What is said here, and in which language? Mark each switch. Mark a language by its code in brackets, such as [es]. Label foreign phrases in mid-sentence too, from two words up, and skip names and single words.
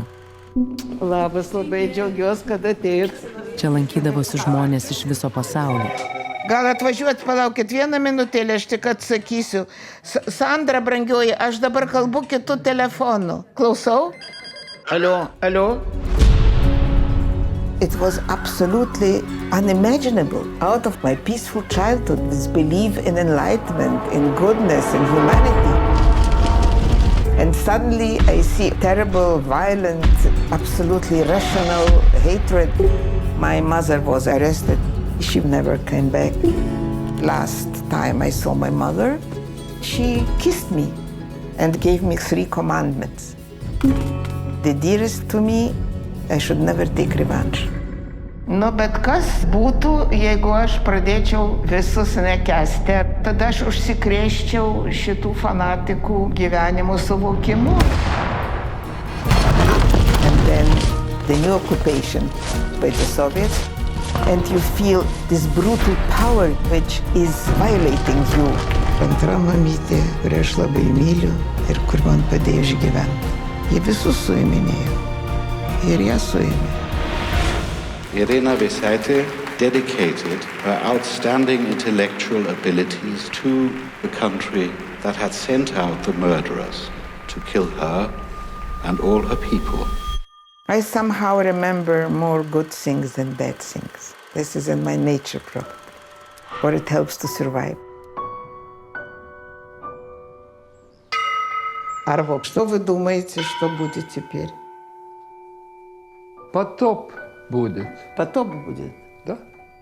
[lt] Labas, labai džiaugiuosi, kad atėjot. Čia lankydavosi žmonės iš viso pasaulio. Gal atvažiuot, palaukit vieną minutėlę, aš tik atsakysiu. Sandra, brangioji, aš dabar kalbu kitu telefonu. Klausau? Alio? [en] It was absolutely unimaginable. Out of my peaceful childhood, this belief in enlightenment, in goodness, in humanity. And suddenly I see terrible, violent, absolutely rational hatred. My mother was arrested. She never came back. Last time I saw my mother, she kissed me and gave me 3 commandments. The dearest to me, I should never take revenge. [lt] Bet kas būtų, jeigu aš pradėčiau visus nekęsti, tada aš užsikrėsčiau šitų fanatikų gyvenimo suvokimu. [en] And then the new occupation by the Soviets, and you feel this brutal power which is violating you. [lt] Antra mamytė, kurią aš labai myliu ir kur man padėjo išgyventi. Jie visus suiminėjo. Ir ją suėmė. [en] Irena Vesaite dedicated her outstanding intellectual abilities to the country that had sent out the murderers to kill her and all her people. I somehow remember more good things than bad things. This is in my nature probably, or it helps to survive. [ru] Арво, что вы думаете, что будет теперь? Потоп будет. Потоп будет. Да?